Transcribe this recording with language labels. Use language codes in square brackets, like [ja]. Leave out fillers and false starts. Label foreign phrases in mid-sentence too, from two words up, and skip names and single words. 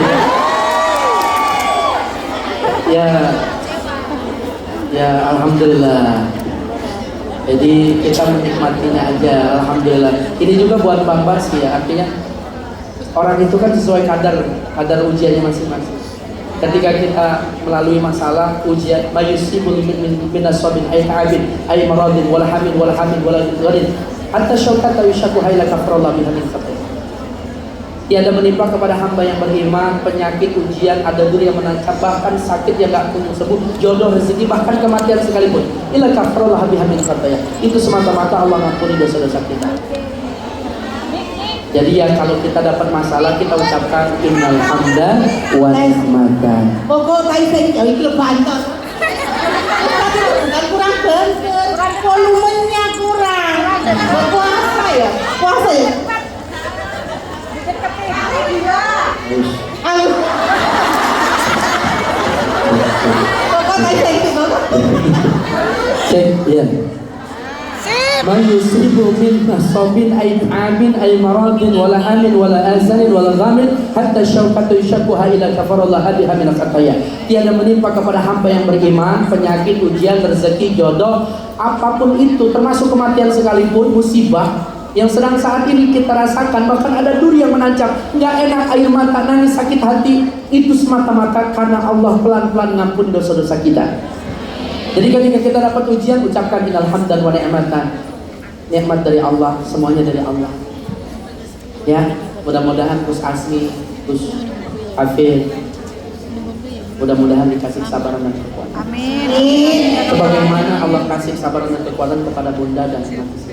[id] Ya alhamdulillah. Jadi kita menikmatinya aja, alhamdulillah. Ini juga buat Bang Bas ya, artinya orang itu kan sesuai kadar ujiannya masing-masing. ketika kita melalui masalah ujian [ar] ما يصيب من نصب أي تعب أي مرض ولا هم ولا غم حتى الشوكة يشاكها إلا كفر الله بها من خطاياه. [id] Tiada menimpa kepada hamba yang beriman penyakit, ujian, ada duri yang menancap, bahkan sakit yang gak kunjung sembuh, jodoh, rezeki, bahkan kematian sekalipun. [ar] إلا كفر الله بها من خطاياه. [id] Itu semata-mata Allah mengampuni dosa-dosa kita. Jadi ya kalau kita dapat masalah kita ucapkan [ar] إن الحمد والنعمة. [jv] Pokok tai sing ya iki bantot. [id] Tapi bukan kurang bener, volumenya kurang. [jv] Puasa ya? Puasa ya? Pokok tai sing itu. [id] Cek ya. [ar] ما يصيب من نصب أي تعب أي مرض ولا هم ولا أذى ولا غم حتى الشوكة يشاكها إلا كفر الله بها من خطاياه. [id] Tiada menimpa kepada hamba yang beriman penyakit, ujian, rezeki, jodoh, apapun itu termasuk kematian sekalipun, musibah yang sedang saat ini kita rasakan, bahkan ada duri yang menancap, nggak enak, air mata, nangis, sakit hati, itu semata-mata karena Allah pelan-pelan ngampuni dosa-dosa kita. Jadi ketika kita dapat ujian, ucapkan [ar] إن الحمد والنعمة. [id] Nikmat dari Allah, semuanya dari Allah. Ya, mudah-mudahan Gus Asmi, Gus Hafid, mudah-mudahan dikasih kesabaran dan kekuatan. Amin. Sebagaimana Allah kasih kesabaran dan kekuatan kepada Bunda dan semua.